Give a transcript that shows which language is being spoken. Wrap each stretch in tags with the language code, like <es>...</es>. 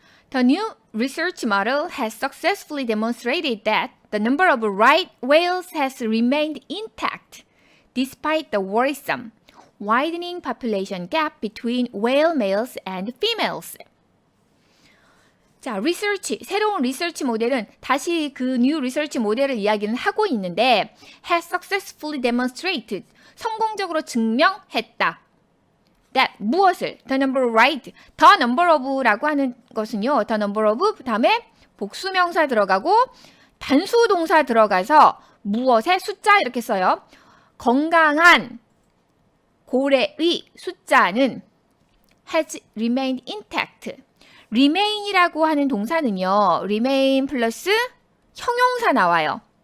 <en>The new research model has successfully demonstrated that the number of right whales has remained intact despite the worrisome widening population gap between whale males and females.</en> <ko>자, 새로운 리서치 모델은 다시 그 new research 모델을 이야기는 하고 있는데</ko> <en>has successfully demonstrated</en> <ko>성공적으로 증명했다.</ko> <en>that</en> <ko>무엇을</ko> <en>the number of right the number of라고 하는 것은요. the number of</en> <ko>그다음에 복수명사 들어가고 단수 동사 들어가서 무엇의 숫자 이렇게 써요. 건강한 고래의 숫자는</ko> <en>has remained intact.</en> <ko>remain이라고 하는 동사는요. remain 플러스 형용사 나와요.</ko>